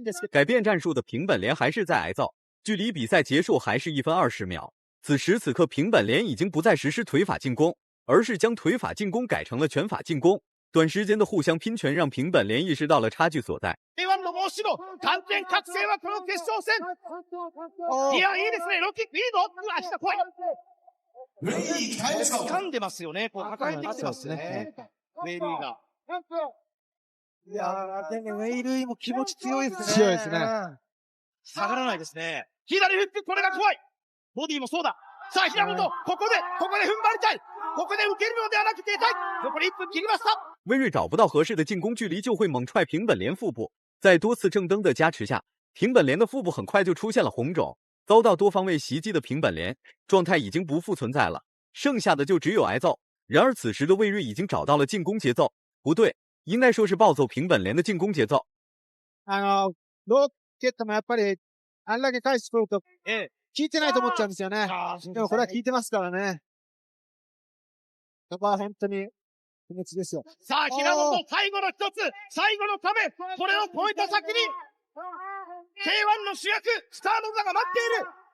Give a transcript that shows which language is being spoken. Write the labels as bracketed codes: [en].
[zh] 改变战术的平本莲还是在挨揍，距离比赛结束还是1分20秒。此时此刻，平本莲已经不再实施腿法进攻，而是将腿法進攻改成了拳法進攻。短時間的互相拼拳讓平本蓮意識到了差距所在。 [ja] K1 の申し子、完全覚醒はこの決勝戦。いや、いいですね。ロッキックいいぞ。うわ、下怖い。掴んでますよね。こう抱えてきてますね。ウェイルイが。いやー、でもウェイルイも気持ち強いですね。強いですね。下がらないですね。左フック、これが怖い。ボディもそうだ。さあ、平本、ここで踏ん張りたい。ここで受けるのではなく出たい。残り1分切りました。 [zh] 魏睿找不到合适的进攻距离，就会猛踹平本莲腹部。在多次正蹬的加持下，平本莲的腹部很快就出现了红肿。遭到多方位袭击的平本莲状态已经不复存在了，剩下的就只有挨揍。然而此时的魏睿已经找到了进攻节奏，不对，应该说是暴揍平本莲的进攻节奏。 [ja] ローケットもやっぱりあんだけ返してくると効いてないと思っちゃうんですよね。でもこれは効いてますからね。やっぱ本当に不滅ですよ。さあ、平本、最後の一つ、最後の壁、これを越えた先に K1 の主役、スターの座が待っている。